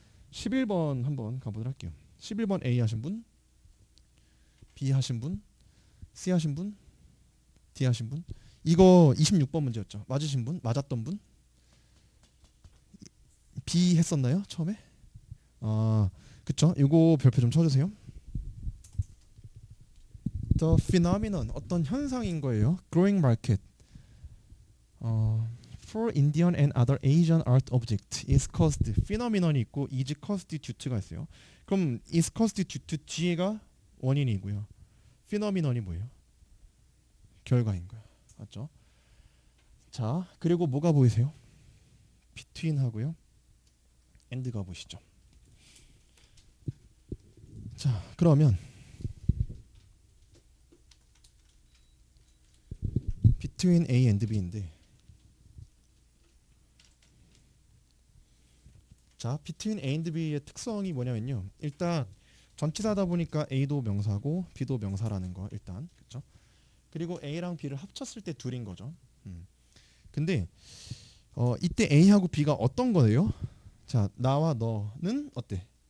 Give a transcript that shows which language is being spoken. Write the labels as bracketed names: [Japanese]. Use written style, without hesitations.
[Korean] 11번 한번 가보도록 할게요. 11번 A 하신 분, B 하신 분, C 하신 분, D 하신 분. 이거 26번 문제였죠. 맞으신 분, 맞았던 분, B 했었나요? 처음에? 그쵸? 이거 별표 좀 쳐주세요. [English] The phenomenon [Korean] 어떤 현상인 거예요. [English] Growing market for Indian and other Asian art object is caused. [Korean] phenomenon이 있고 [English] is caused due [Korean] 가 있어요. 그럼 is caused due 뒤에가 원인이고요. phenomenon이 뭐예요? 결과인 거야. 맞죠? 자, 그리고 뭐가 보이세요? between 하고요. and가 보시죠. 자, 그러면 between A and B인데 자, between A and B의 특성이 뭐냐면요. 일단 전치사다 보니까 A도 명사고 B도 명사라는 거 일단 그렇죠? 그리고 A랑 B를 합쳤을 때 둘인 거죠. 근데 이때 A하고 B가 어떤 거예요? 자, 나와 너는 어때?